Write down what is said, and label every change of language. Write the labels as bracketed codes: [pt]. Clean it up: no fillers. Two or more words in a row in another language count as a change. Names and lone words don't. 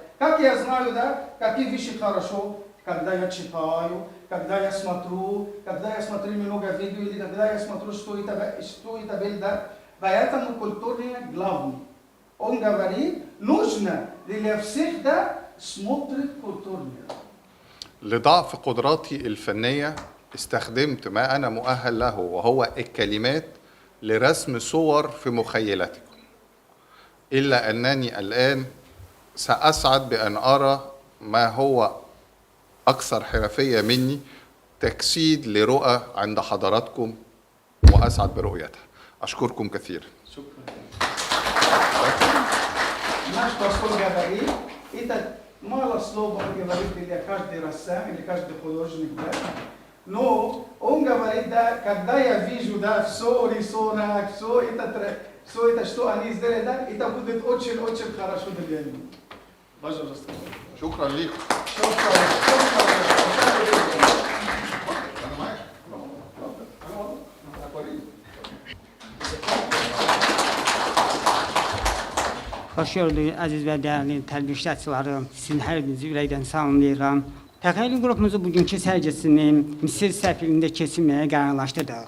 [ru] Как я знаю, да, какие вещи хорошо, когда я читаю, когда я смотрю много видео, или когда я смотрю, что это было, да. Поэтому культурное главное. Он говорит, нужно для всех, да, смотреть культурное. [ar] لضعف قدراتي الفنية استخدمت ما أنا مؤهل له، وهو الكلمات، لرسم صور في مخيلتكم. إلا أنني الآن سأسعد بأن أرى ما هو أكثر حرفية مني، تجسيد لرؤى عند حضراتكم، وأسعد برؤيتها. أشكركم كثيرا. شكرا. [ru] Наш посол говорит, это мало слов он говорит для каждый рассам, или каждый художник, да. Но он говорит, да, когда я вижу, да, все рисунок, все это, что они сделали, да, это будет очень хорошо для меня. [ar] شكرا ليكم. [az] Xoş gördük, əziz və dəyərli tədbir iştirakçıları. Sizin hər birinizi ürəkdən salamlayıram. Təxəyyül qrupumuzu bugünkü sərgisini Misir səfirliyində keçirməyə qərarlaşdırdıq.